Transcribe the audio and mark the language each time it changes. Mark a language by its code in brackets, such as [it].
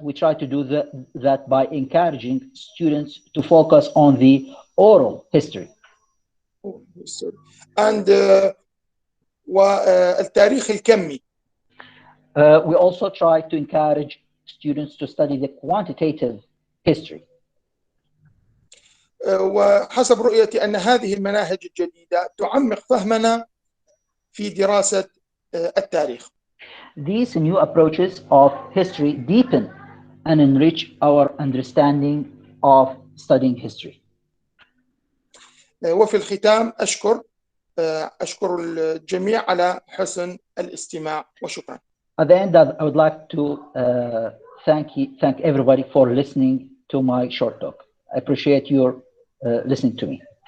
[en] We try to do that by encouraging students to focus on the oral history. [ar] And والتاريخ الكمي. [en] We also try to encourage students to study the quantitative history. [ar] وحسب رؤيتي أن هذه المناهج الجديدة تعمق فهمنا في دراسة التاريخ. [en] These new approaches of history deepen and enrich our understanding of studying history. [ar] وفي الختام أشكر الجميع على حسن الاستماع وشكرا. [en] At the end, I would like to thank everybody for listening to my short talk. I appreciate your listening to me.